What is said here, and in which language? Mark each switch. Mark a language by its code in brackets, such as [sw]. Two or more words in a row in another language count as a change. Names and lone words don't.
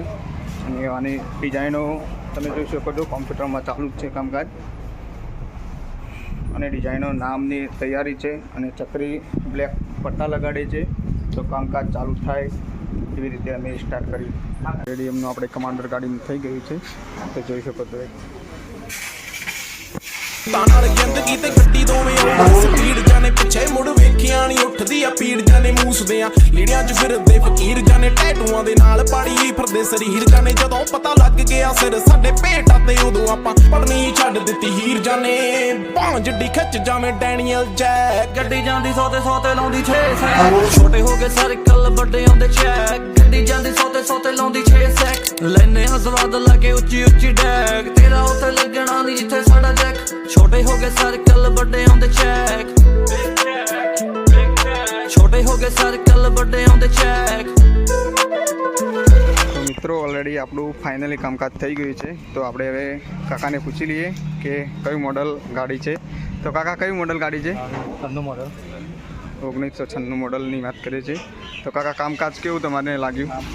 [gu] અને આની ડિઝાઇનો તમે જોઈ શકો છો, કોમ્પ્યુટરમાં ચાલુ જ છે કામકાજ। અને ડિઝાઇનો નામની તૈયારી છે અને ચક્રી બ્લેક પટ્ટા લગાડે છે। તો કામકાજ ચાલુ થાય એવી રીતે અમે સ્ટાર્ટ કરી। રેડિયમનું આપણે કમાન્ડર ગાડીનું થઈ ગયું છે, તો જોઈ શકો છો। [pa] ਨਾਲ ਜ਼ਿੰਦਗੀ ਤੇ ਗੱਡੀ ਦੋਵੇਂ ਆਉ ਸਪੀਡ ਜਾਣੇ ਪਿੱਛੇ ਮੁੜ ਵੇਖਿਆ ਨਹੀਂ ਉੱਠਦੀ ਆ ਪੀੜ ਜਾਣੇ ਮੂਸਦੇ ਆ ਲੀੜਿਆਂ 'ਚ ਫਿਰਦੇ ਫਕੀਰ ਜਾਣੇ ਟੈਟੂਆਂ ਦੇ ਨਾਲ ਪਾੜੀ ਫਿਰਦੇ ਸਰੀਰ ਜਾਣੇ ਜਦੋਂ ਪਤਾ ਲੱਗ ਗਿਆ ਸਿਰ ਸਾਡੇ ਭੇਟਾਂ ਤੇ ਉਦੋਂ ਆਪਾਂ ਪੜਨੀ ਛੱਡ ਦਿੱਤੀ ਹੀਰ ਜਾਣੇ ਬਾਂਹ ਜੱਡੀ ਖਿੱਚ ਜਾਵੇਂ ਡੈਨੀਅਲ ਜੈਕ ਗੱਡੀ ਜਾਂਦੀ 100 ਤੇ ਲਾਉਂਦੀ 6 ਸੈਕ ਛੋਟੇ ਹੋ ਗਏ ਸਰਕਲ ਵੱਡੇ ਆਉਂਦੇ ਚੈਕ ਗੱਡੀ ਜਾਂਦੀ 100 ਤੇ ਲਾਉਂਦੀ 6 ਸੈਕ ਲੈਨੇ ਹਸਵਾਦ ਲਾ ਕੇ ਉੱਚੀ ਡੈਕ ਤੇਰਾ ਉੱਥੇ ਲੱਗਣਾ ਨਹੀਂ ਜਿੱਥੇ ਸਾਡਾ ਜੈਕ ਛੋਟੇ ਹੋ ਗਏ ਸਰਕਲ ਵੱਡੇ ਆਉਂਦੇ ਚੈਕ ਛੋਟੇ ਹੋ ਗਏ ਸਰਕਲ ਵੱਡੇ ਆਉਂਦੇ ਚੈਕ। [gu] તો મિત્રો ઓલરેડી આપણું ફાઇનલી કામકાજ થઈ ગયું છે। તો આપણે હવે કાકાને પૂછી લઈએ કે કયું મોડલ ગાડી છે। તો કાકા કયું મોડલ ગાડી છે? 1996 મોડલની વાત કરીએ છીએ। તો કાકા કામકાજ કેવું તમને લાગ્યું?